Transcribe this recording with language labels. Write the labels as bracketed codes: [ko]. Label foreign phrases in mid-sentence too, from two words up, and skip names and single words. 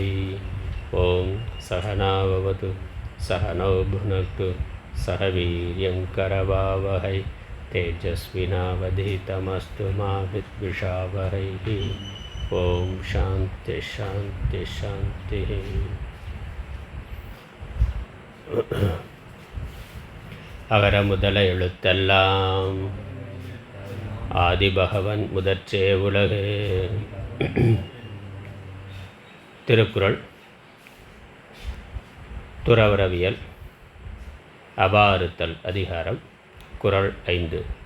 [sa] ॐ सहना भवतु सहनौ भुनक्तु सह वीर्यङ्करवावहै तेजस्विनावधीतमस्तु मा विद्विषावहैः। ॐ शान्ति शान्ति शान्तिः। [ta] அகர முதல எழுத்தெல்லாம் ஆதிபகவன் முதற்றே உலகு. திருக்குறள் துறவரவியல் அபாறுத்தல் அதிகாரம் குறள் 5.